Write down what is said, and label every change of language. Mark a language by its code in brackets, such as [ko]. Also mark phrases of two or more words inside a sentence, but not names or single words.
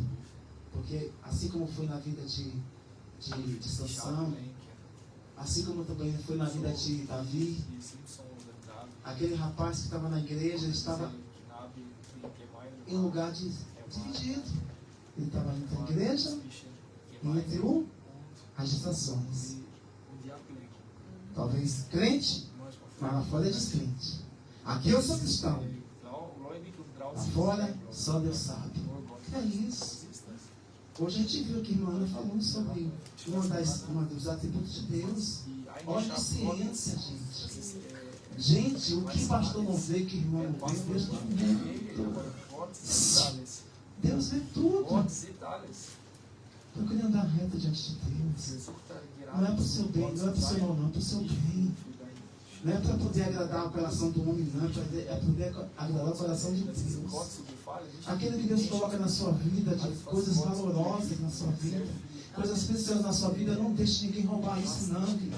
[pt] Porque assim como foi na vida de Sansão, assim como também foi na vida de Davi, aquele rapaz que estava na igreja, ele estava em lugar dividido. Ele estava entre a igreja e entre o as distrações. [de] und die Ablenkung. [pt] Talvez crente, mas lá fora é descrente. Aqui eu sou cristão. [de] Gläubig und [pt] Lá [de] draußen [pt] fora, só Deus sabe. [de] nur Gott. [pt] É isso. Hoje a gente viu que a irmã Ana falou sobre um dos atributos de Deus. Onisciência, gente. Gente, o que o pastor não vê, que o irmão não vê, Deus não vê. Deus vê tudo. [de] Gott sieht alles. [pt] Procure andar reto diante de Deus. Não é para o seu bem, não é para o seu mal, não, é para o seu bem. Não é para poder agradar o coração do homem, não, é para poder agradar o coração de Deus. Aquilo que Deus coloca na sua vida, de coisas valorosas na sua vida, coisas preciosas na sua vida, não deixe ninguém roubar isso, não, querido.